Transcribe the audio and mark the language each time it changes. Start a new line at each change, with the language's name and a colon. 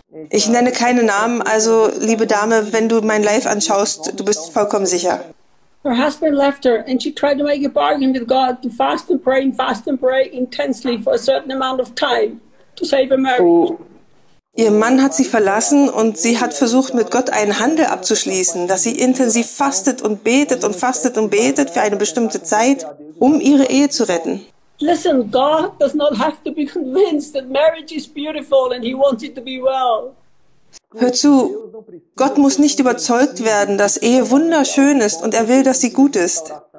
German: Ich nenne keine Namen, also liebe Dame, wenn du mein Live anschaust, du bist vollkommen sicher.
English: Her husband left her and she tried to make a bargain with God to fast and pray intensely for a certain amount of time to save her marriage. Oh.
German: Ihr Mann hat sie verlassen und sie hat versucht, mit Gott einen Handel abzuschließen, dass sie intensiv fastet und betet und fastet und betet für eine bestimmte Zeit, um ihre Ehe zu retten.
English: Listen, God does not have to be convinced that marriage is beautiful and he wants it to be well.
German: Hör zu, Gott muss nicht überzeugt werden, dass Ehe wunderschön ist und er will, dass sie gut ist.